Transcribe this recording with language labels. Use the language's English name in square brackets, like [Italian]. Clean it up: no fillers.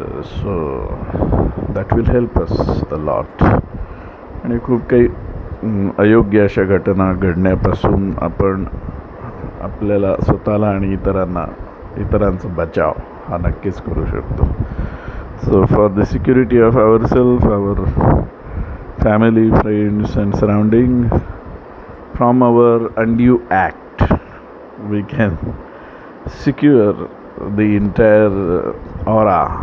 [English] So that will help us a lot. [Marathi] आणि खूप काही अयोग्य अशा घटना घडण्यापासून आपण आपल्याला स्वतःला आणि इतरांचा बचाव हा नक्कीच करू शकतो. [English] So for the security of ourselves, our family, friends and surrounding, from our undue act we can secure the entire aura.